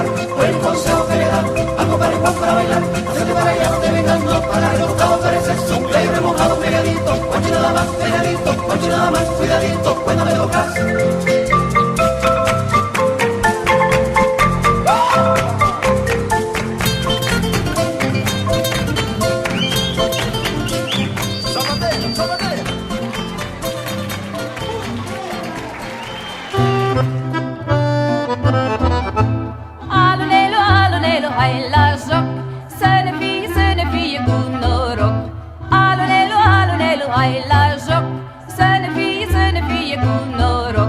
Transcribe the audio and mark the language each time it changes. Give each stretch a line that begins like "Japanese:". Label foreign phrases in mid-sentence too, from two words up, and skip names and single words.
Spanish: Por el consejo que le dan al compadre Juan para bailar, hacerte para allá no te vengas, no, para rebotado pareces un play remojado pegadito, ocho nada más, pegadito, ocho nada más, cuidadito, cuando me tocas. Zapatea, zapatea.
Romanian: Allonello, hai la joc, se ne fie cu noroc. Allonello, hai la joc, se ne fie cu noroc.